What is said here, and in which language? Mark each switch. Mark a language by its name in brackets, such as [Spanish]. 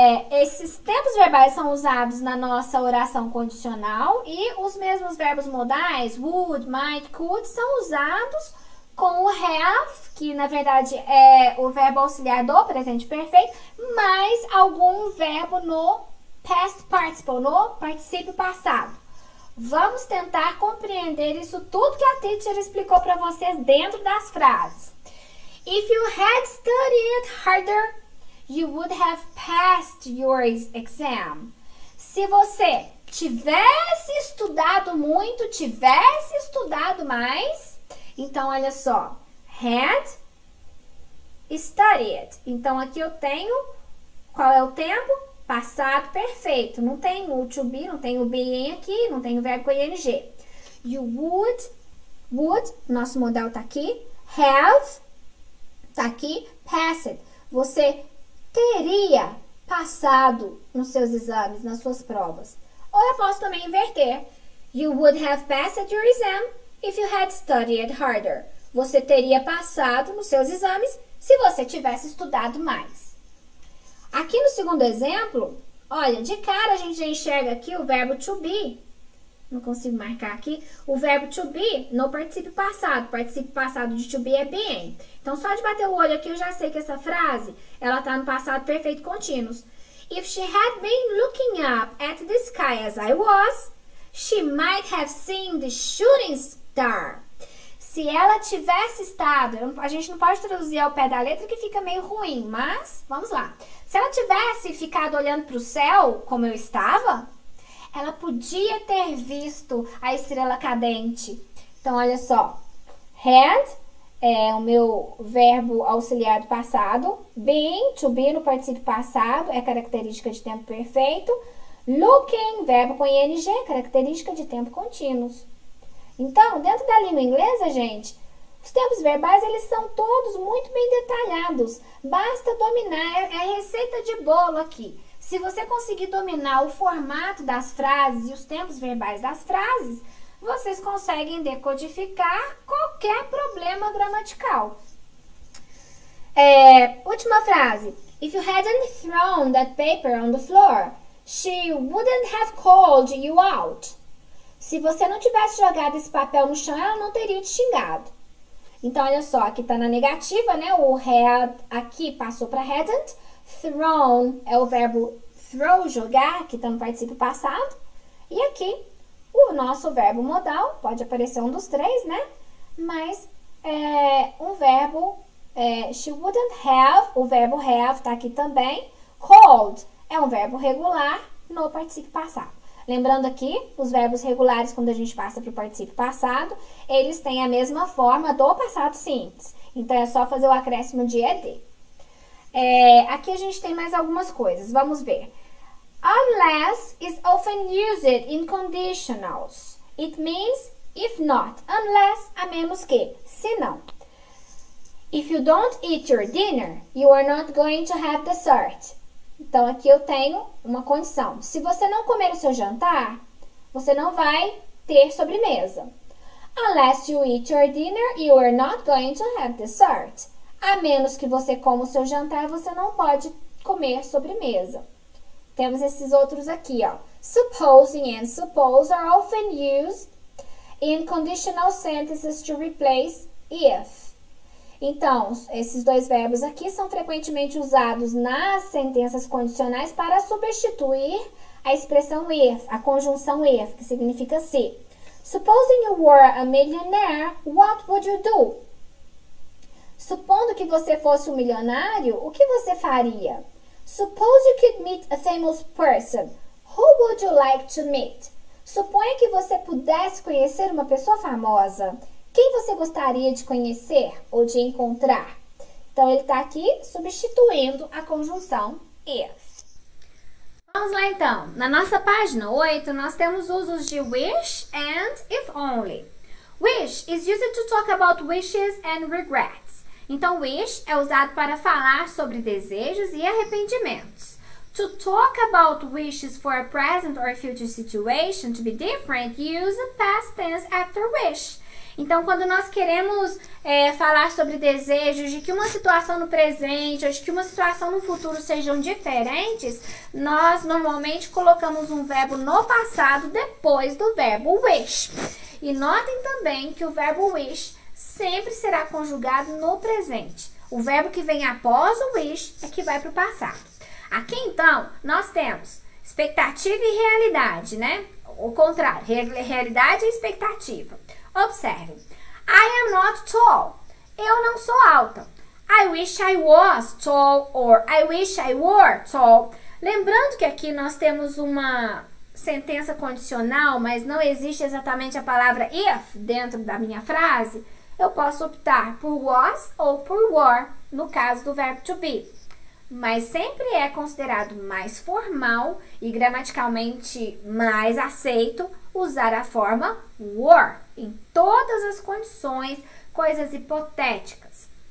[Portuguese] Esses tempos verbais são usados na nossa oração condicional e os mesmos verbos modais, would, might, could, são usados com o have, que na verdade é o verbo auxiliar do presente perfeito, mais algum verbo no past participle, no particípio passado. Vamos tentar compreender isso tudo que a teacher explicou para vocês dentro das frases. [English] If you had studied harder, you would have passed your exam. [Portuguese] Se você tivesse estudado muito, tivesse estudado mais, então olha só, [English] had studied. [Portuguese] Então aqui eu tenho, qual é o tempo? Passado perfeito. Não tem o to be, não tem o being aqui, não tem o verbo com ing. [English] You would, [Portuguese] nosso modal tá aqui. [English] Have, [Portuguese] tá aqui. Passed. Você teria passado nos seus exames, nas suas provas. Ou eu posso também inverter. [English] You would have passed your exam if you had studied harder. [Portuguese] Você teria passado nos seus exames se você tivesse estudado mais. Aqui no segundo exemplo, olha, de cara a gente já enxerga aqui o verbo to be. Não consigo marcar aqui. O verbo to be no particípio passado. O particípio passado de to be é being. Então, só de bater o olho aqui, eu já sei que essa frase, ela tá no passado perfeito contínuos. [English] If she had been looking up at the sky as I was, she might have seen the shooting star. [Portuguese] Se ela tivesse estado, a gente não pode traduzir ao pé da letra que fica meio ruim, mas vamos lá. Se ela tivesse ficado olhando para o céu, como eu estava, ela podia ter visto a estrela cadente. Então, olha só. Had é o meu verbo auxiliar do passado. Been, to be no particípio passado, é característica de tempo perfeito. Looking, verbo com ing, característica de tempo contínuos. Então, dentro da língua inglesa, gente, os tempos verbais, eles são todos muito bem detalhados. Basta dominar, é receita de bolo aqui. Se você conseguir dominar o formato das frases e os tempos verbais das frases, vocês conseguem decodificar qualquer problema gramatical. Última frase. [English] If you hadn't thrown that paper on the floor, she wouldn't have called you out. [Portuguese] Se você não tivesse jogado esse papel no chão, ela não teria te xingado. Então, olha só, aqui tá na negativa, né? O had aqui passou para hadn't. Thrown é o verbo throw, jogar, que tá no particípio passado. E aqui, o nosso verbo modal, pode aparecer um dos três, né? Mas, um verbo, she wouldn't have, o verbo have tá aqui também. Called é um verbo regular no particípio passado. Lembrando aqui, os verbos regulares, quando a gente passa para o particípio passado, eles têm a mesma forma do passado simples. Então, é só fazer o acréscimo de ed. Aqui a gente tem mais algumas coisas, vamos ver. [English] Unless is often used in conditionals. It means if not, unless, [Portuguese] a menos que, se não. [English] If you don't eat your dinner, you are not going to have dessert. [Portuguese] Então, aqui eu tenho uma condição. Se você não comer o seu jantar, você não vai ter sobremesa. [English] Unless you eat your dinner, you are not going to have dessert. [Portuguese] A menos que você coma o seu jantar, você não pode comer sobremesa. Temos esses outros aqui, ó. [English] Supposing and suppose are often used in conditional sentences to replace if. [Portuguese] Então, esses dois verbos aqui são frequentemente usados nas sentenças condicionais para substituir a expressão if, a conjunção if, que significa se. [English] Supposing you were a millionaire, what would you do? [Portuguese] Supondo que você fosse um milionário, o que você faria? [English] Suppose you could meet a famous person. Who would you like to meet? [Portuguese] Suponha que você pudesse conhecer uma pessoa famosa. Quem você gostaria de conhecer ou de encontrar? Então, ele está aqui substituindo a conjunção if. Vamos lá, então. Na nossa página 8, nós temos usos de wish and if only. [English] Wish is used to talk about wishes and regrets. [Portuguese] Então, wish é usado para falar sobre desejos e arrependimentos. [English] To talk about wishes for a present or future situation to be different, use past tense after wish. [Portuguese] Então, quando nós queremos falar sobre desejos de que uma situação no presente ou de que uma situação no futuro sejam diferentes, nós normalmente colocamos um verbo no passado depois do verbo wish. E notem também que o verbo wish sempre será conjugado no presente. O verbo que vem após o wish é que vai para o passado. Aqui, então, nós temos expectativa e realidade, né? O contrário, realidade e expectativa. Observe. [English] I am not tall. [Portuguese] Eu não sou alta. [English] I wish I was tall or I wish I were tall. [Portuguese] Lembrando que aqui nós temos uma sentença condicional, mas não existe exatamente a palavra if dentro da minha frase. Eu posso optar por was ou por were, no caso do verbo to be. Mas sempre é considerado mais formal e gramaticalmente mais aceito usar a forma were em todas as condições, coisas hipotéticas.